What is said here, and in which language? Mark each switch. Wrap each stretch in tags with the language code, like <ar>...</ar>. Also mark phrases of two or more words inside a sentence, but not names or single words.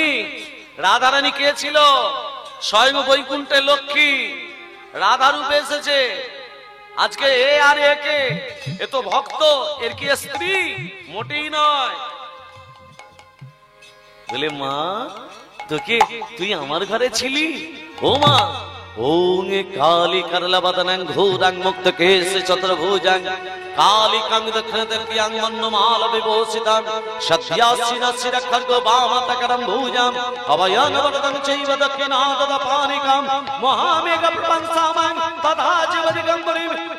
<bn>রাধারানী কে ছিল? স্বয়ং বৈকুণ্ঠে লক্ষ্মী রাধা রূপে এসেছে। আজকে এ আর একে, এ তো ভক্ত, এর কি স্ত্রী? মোটেই নয়। বলে মা, তোকে, তুই আমার ঘরে ছিলি?</bn> <sa>ও মা, ওং কালী করলা বদনং ঘোরাং মুক্ত কেশে চতুর্ভুজাং কালিকাং দক্ষিণদর্পিয়াং মন্নমাল বিভূষিতাং সদ্যাসিনস্য খর্গ বামতকরং ভুজাং অভয়ং বরদং চৈব দক্ষিণাদপানিকাং মহামেঘ প্রপংসামাং তথা জীবদিগম্বরিং</sa>